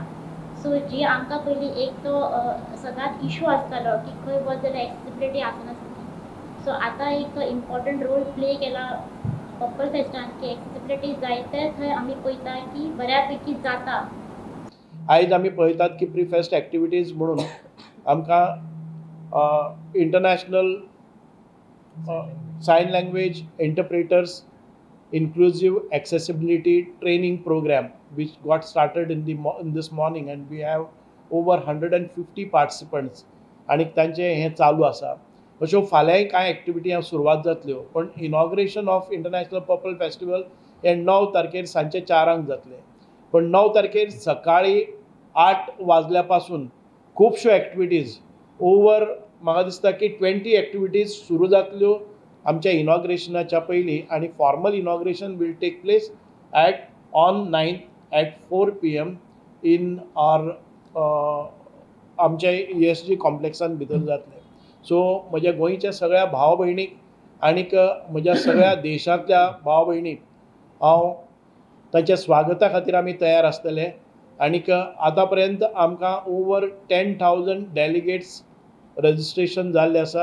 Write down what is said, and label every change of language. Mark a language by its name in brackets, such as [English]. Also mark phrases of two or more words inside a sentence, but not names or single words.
[Konkani] सो जी आमकां पयलीं एक तो सदांच इशू आसतालो की खंय वच जाल्यार एक्सेसिबिलिटी आसनासली, सो आतां एक तो [English] important role play [Konkani] केला पर्पल फेस्टान की एक्सेसिबिलिटी जायते थंय आमी पळयता की बऱ्यापैकी जाता. आयज आमी पळयतात की [English] pre fest activities [Konkani] म्हणून आमकां [English] international sign language interpreters inclusive accessibility training program which got started in this morning, and we have over 150 participants [Konkani] आणि तांचे हे चालू आसा. अश्यो फाल्यांय कांय एक्टिविटी हांव सुरवात जातल्यो, पण [English] inauguration of International Purple Festival [Konkani] हे 9 तारखेर सांजचे 4 जातले. पण 9 तारखेर सकाळी 8 वाजल्या पासून खुबश्यो एक्टिविटीज ओवर म्हाका दिसता की 20 एक्टिविटीज सुरू जातल्यो आमच्या इनॉग्रेशनाच्या पयलीं, आनी [English] formal inauguration will take place on 9th at 4 PM [Konkani] इन आमच्या ESG कॉम्प्लेक्सान भितर जातले. सो म्हज्या गोंयच्या सगळ्या भाव भयणीक आनीक म्हज्या सगळ्या देशांतल्या भाव भयणीक हांव तांच्या स्वागता खातीर आमी तयार आसतले. आनीक आतां पर्यंत आमकां ओवर 10,000 [English] delegates registration [Konkani] जाल्लें आसा.